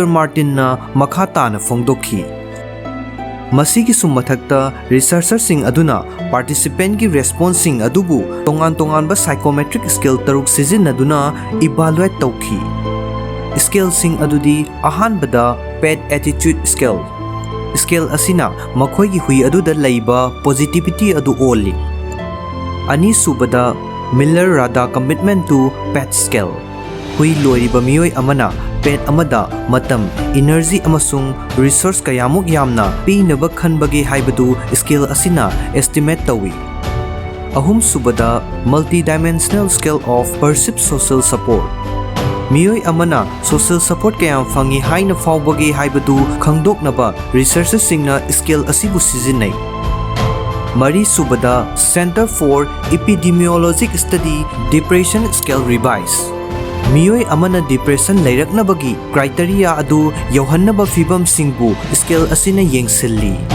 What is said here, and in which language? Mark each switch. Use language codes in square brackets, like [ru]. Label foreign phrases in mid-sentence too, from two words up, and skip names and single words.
[mni] Martin na makha na phongdokhi. Masigi sumathakta researcher sing aduna participant gi response sing adubu tongan ba [en] psychometric scale [mni] taruk sizinaduna evaluate tawki. Scale sing adudi ahanbada pet attitude scale. Scale asina makhoigi hui aduda leiba positivity adu oli. Ani subada Miller Rada commitment to pet scale. Hui loiriba Meeoi amana pet amada matam energy amasung resource kayamuk yamna pinaba khanbagi haibadu scale asina estimate tawi. Ahum subada multi-dimensional scale of perceived social support. Meeoi amana [en] social support [mni] kayam fangi haina phawbagi haibadu khangdoknaba researchers singna scale asibu sizinai. Mari subada Center for Epidemiologic Study Depression Scale Revise. Meeoi amana depression leiraknabagi criteria adu yauhannaba fibam singbu scale asina yengsilli.